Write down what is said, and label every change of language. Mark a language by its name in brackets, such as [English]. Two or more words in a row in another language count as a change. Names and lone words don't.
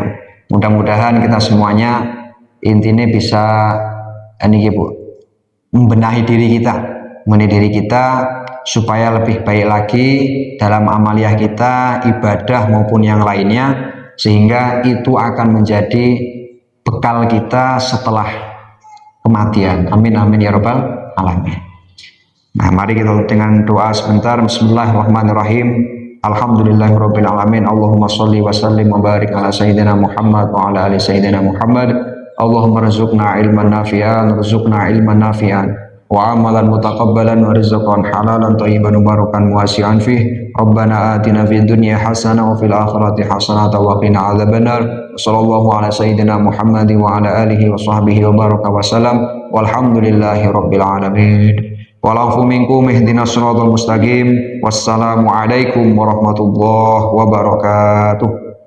[Indonesian] Mudah-mudahan kita semuanya intinya bisa ini Bu, membenahi diri kita supaya lebih baik lagi dalam amaliyah kita, ibadah maupun yang lainnya, sehingga itu akan menjadi bekal kita setelah kematian. [Arabic] آمين آمين يا رب العالمين. [Indonesian] Nah, mari kita dengan doa sebentar. [Arabic] بسم الله الرحمن الرحيم. الحمد لله رب العالمين. اللهم صل وسلم وبارك على سيدنا محمد وعلى آل سيدنا محمد. اللهم ارزقنا علما نافعا وعملا متقبلا ورزقا حلالا طيبا مباركا واسعا فيه. ربنا آتنا في الدنيا حسنة وفي الآخرة حسنة وقنا عذاب النار. صلى الله على سيدنا محمد وعلى آله وصحبه وبارك وسلم. والحمد لله رب العالمين. والعفو منكم اهدنا الصراط المستقيم. والسلام عليكم ورحمة الله وبركاته.